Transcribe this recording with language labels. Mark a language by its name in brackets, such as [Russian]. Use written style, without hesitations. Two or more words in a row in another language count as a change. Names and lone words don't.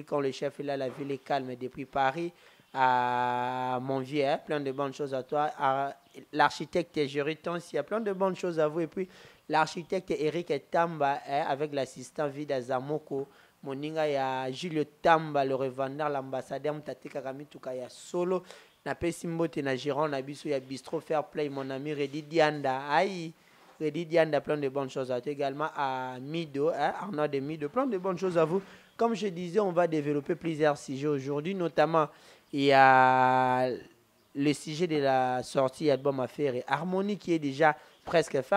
[French] Quand le chef est là, la ville est calme. Depuis Paris à Montvier, plein de bonnes choses à toi. L'architecte Jériton, il y a plein de bonnes choses à vous. Et puis l'architecte Eric Tamba, avec l'assistant Vida Zamoko. Moninga, il y a Julio Tamba, le revendeur, l'ambassadeur Mtate Kagami Tukaya Solo. Na Pessimbote na Giron, na Bissou, ya Bistro Fair Play, mon ami Redi Dianda. Aïe, Redi Dianda, plein de bonnes choses à toi. Également à Mido, Arnaud de Mido, plein de bonnes choses à vous. Comme je disais, on va développer plusieurs sujets aujourd'hui. Notamment, il y a le sujet de la sortie album Affaire et Harmonie qui est déjà presque fin.